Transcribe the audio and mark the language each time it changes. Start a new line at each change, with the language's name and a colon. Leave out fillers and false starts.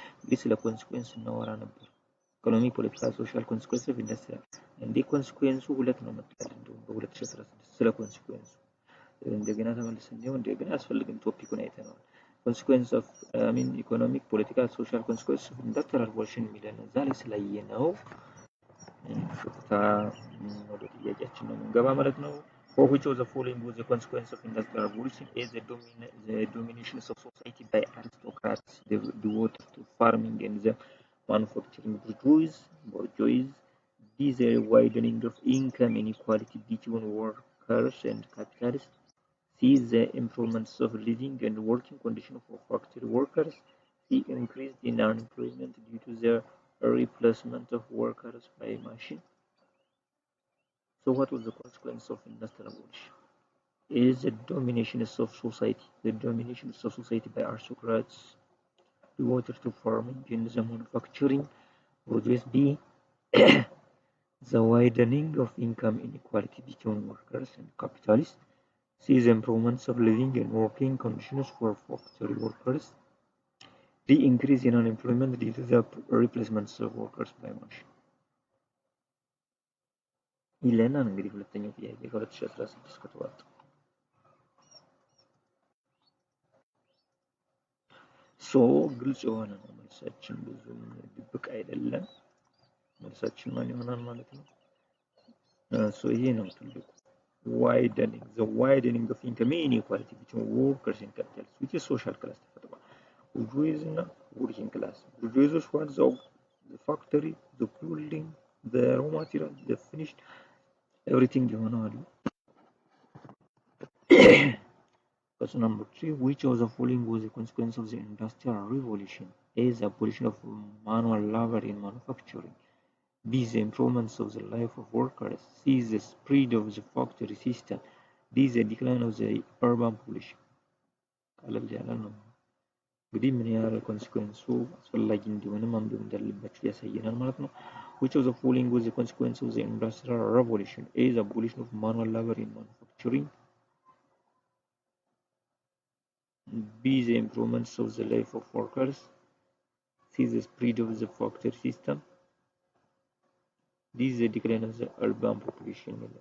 Amharic: እንግዲህ ስለ ኮንሲኩዌንስ እናወራ ነበር። ኢኮኖሚክ፣ ፖለቲካል፣ ሶሻል ኮንሲኩዌንስ ኦፍ ኢንዱስትሪያል። እንዴ ኮንሲኩዌንሱ ሁለት ነው መጥቷል። እንደውም በ2016 ስለ ኮንሲኩዌንሱ እንደገና ተመልሰን ነው እንደገና አያስፈልግም ቶፒኩን አይተነዋል። ኮንሲኩዌንስ ኦፍ ኢኮኖሚክ፣ ፖለቲካል፣ ሶሻል ኮንሲኩዌንስ ኦፍ ኢንዱስትሪያል ሪቮሉሽን የሚለን እዛ ላይ ስላየነው ቀጥታ ወደ ጥያቄያችን ነው የምንገባ ማለት ነው።
English: For which of the following was the consequence of industrial revolution? A. The domination of society by aristocrats devoted to farming and the manufacturing bourgeois. B. The widening of income inequality between workers and capitalists. C. The improvements of living and working conditions for factory workers. C. Increased in unemployment due to the replacement of workers by machine. So what was the consequence of industrial revolution? Is the domination of society. The domination of society by aristocrats devoted to farming and the manufacturing. Would this be the widening of income inequality between workers and capitalists? C. The improvements of living and working conditions for factory workers. D. Increase in unemployment due to the replacements of workers by machine.
Amharic: ይለናል እንግዲህ ሁለተኛው ጥያቄ ከ2016 ከተዋጠ ሶ ግልጽ የሆነ ነው መልሳችን፣ ብዙም ድብቅ አይደለም። መልሳችን ማን ይሆናል ማለት ነው? ሶ ይሄ ነው ትልቁ
English: widening, the widening of income inequality between workers and capitalists, which is social class
Amharic: ተፈጥሯል።
English: bourgeois
Amharic: እና
English: working class. bourgeois want the factory, the building, the raw material, the finished everything
Amharic: ይሆናሉ።
English: Question number 3. Which of the following was the consequence of the industrial revolution? A. The abolition of manual labor in manufacturing. B. The improvements of the life of workers. C. The spread of the factory system. D. The decline of the urban population.
Amharic: ቀለል ያለ ነው እንግዲህ ምን ያህል ኮንሲኩዌንሱ አስፈላጊ እንደሆነ ማንበብ እንዳለባችሁ ያሳየናል ማለት ነው።
English: Which of the following was the consequence of the industrial revolution? A. The abolition of manual labor in manufacturing. B. The improvements of the life of workers. C. The spread of the factory system. D. The decline of the urban population.